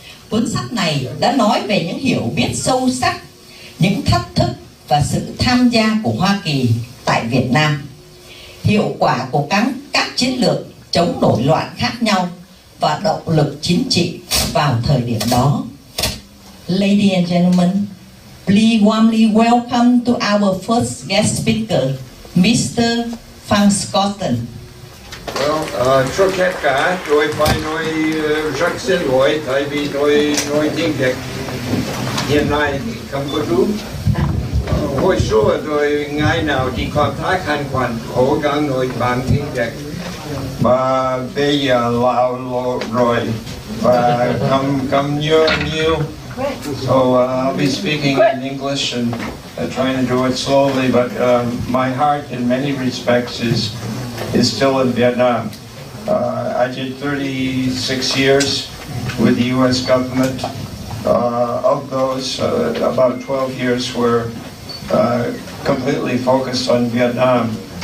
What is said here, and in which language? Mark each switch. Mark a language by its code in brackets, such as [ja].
[vi] Cuốn sách này đã nói về những hiểu biết sâu sắc, những thách thức và sự tham gia của Hoa Kỳ tại Việt Nam, hiệu quả của các chiến lược chống nổi loạn khác nhau và động lực chính trị vào thời điểm đó. [en] Ladies and gentlemen, please warmly welcome to our first guest speaker, Mr. Scotton. [vi] Trước hết cả, tôi phải nói rất xin lỗi tại vì tôi nói tiếng Việt hiện nay không có đúng. Hồi xưa tôi ngày nào đi công tác hành quan cố gắng nói bằng tiếng Việt, và bây giờ lão rồi và không nhớ nhiều. [en] So I'll be speaking in English and trying to do it slowly, but my heart in many respects is still in Vietnam. I did 36 years with the U.S. government. Of those, about 12 years were completely focused on Vietnam.